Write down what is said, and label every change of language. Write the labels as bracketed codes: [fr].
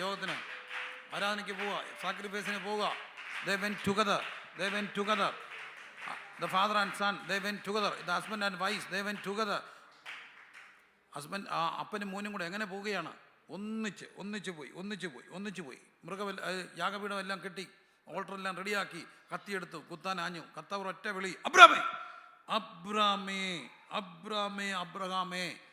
[ml] യോഗത്തിന്, ആരാധനയ്ക്ക് പോവുക, സാക്രിഫൈസിന് പോവുക. [en] They went together. They went together. The father and son, they went together. The husband and wife, they went together. [ml] Husband അപ്പനും മോനും കൂടെ എങ്ങനെ പോവുകയാണ്? ഒന്നിച്ച് പോയി. യാഗപീഠം എല്ലാം കെട്ടി, ഓൾട്ടറെല്ലാം റെഡിയാക്കി, കത്തിയെടുത്തു, കുത്താൻ ആഞ്ഞു. കർത്താവ് ഒറ്റ വിളി, അബ്രാമേ, അബ്രാമേ, അബ്രാമേ, അബ്രഹാമേ.